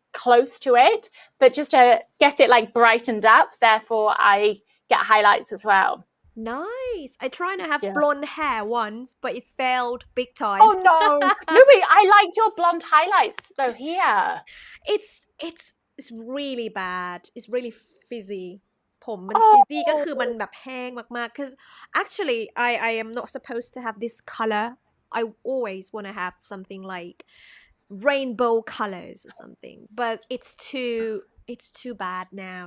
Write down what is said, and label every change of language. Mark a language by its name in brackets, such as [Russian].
[English] close to it, but just to get it like brightened up. Therefore, I get highlights as well. Nice. I tried to have Yeah. blonde hair once, but it failed big time. Oh no, Louis, I like your blonde highlights though here. It's really bad. It's really fizzy. [Thai] ผมมัน [English] fizzy [Thai] ก็คือมันแบบแห้งมากๆ [English] because actually I am not supposed to have this color. I always want to have something like rainbow colors or something, but it's too bad now.